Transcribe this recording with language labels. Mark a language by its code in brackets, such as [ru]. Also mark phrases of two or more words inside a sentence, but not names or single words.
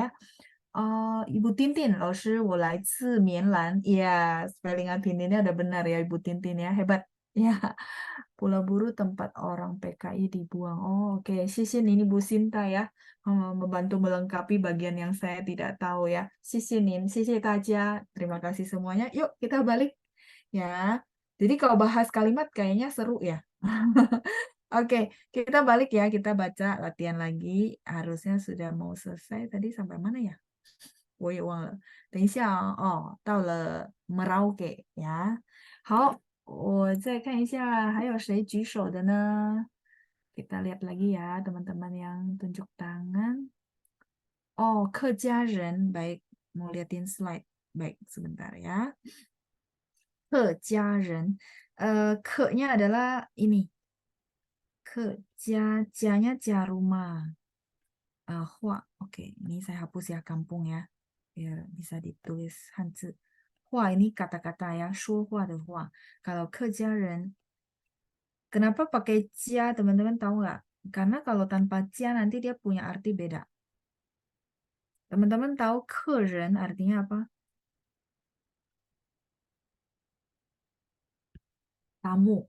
[id] Ibu Tintin, [zh] 老师，我来自棉兰. [id] Iya, spellingan Tintinnya udah benar ya Ibu Tintin ya, hebat. Ya, Pulau Buru tempat orang PKI dibuang. Oh, oke. Sisin ini Bu Sinta ya, membantu melengkapi bagian yang saya tidak tahu ya. Sisinin, sisi Taja. Terima kasih semuanya. Yuk kita balik ya. Jadi kalau bahas kalimat kayaknya seru ya. Oke, kita balik ya. Kita baca latihan lagi. Harusnya sudah mau selesai. Tadi sampai mana ya? [zh] 我也忘了，等一下到了 Merauke 呀。好，我再看一下还有谁举手的呢？ [id] Kita lihat lagi ya teman-teman yang tunjuk tangan. [zh] Oh, 客家人, [id] baik. Mau liatin slide. Baik, sebentar ya. [zh] 客家人, [id] ke-nya adalah ini. [zh] 客家, [id] ja-nya ja rumah. Hua, oke, ini saya hapus ya kampung ya. Biar bisa ditulis Hanzi. Hua ini kata-kata ya, [zh] 说话的话. [id] Kalau Kejaren, kenapa pakai jia, teman-teman tahu nggak? Karena kalau tanpa jia nanti dia punya arti beda. Teman-teman tahu keren artinya apa? Tamu.